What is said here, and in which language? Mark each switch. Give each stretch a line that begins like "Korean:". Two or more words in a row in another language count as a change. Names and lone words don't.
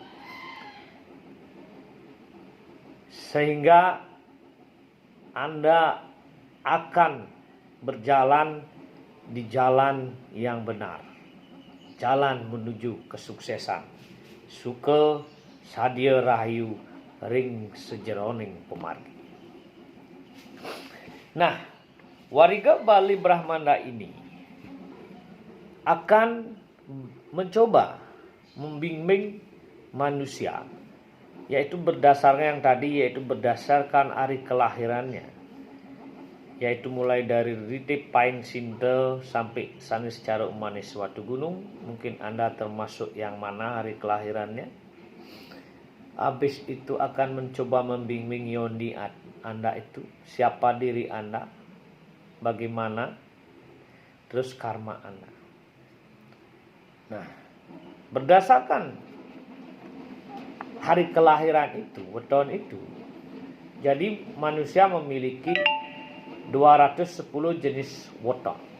Indonesian: Sehingga Anda akan berjalan di jalan yang benar, jalan menuju kesuksesan.
Balinese: Suka sadya rahayu ring sejeroning pemargi.
Indonesian: Nah, Wariga Bali Brahmanda ini akan mencoba membimbing manusia, yaitu berdasarkan yang tadi, yaitu berdasarkan hari kelahirannya, yaitu mulai dari rite paing sintel sampai sanis cara umanis suatu gunung. Mungkin Anda termasuk yang mana hari kelahirannya. Habis itu akan mencoba membimbing Yoni Anda itu, siapa diri Anda, bagaimana, terus karma Anda. Nah, berdasarkan hari kelahiran itu, weton itu, jadi manusia memiliki 210 jenis weton.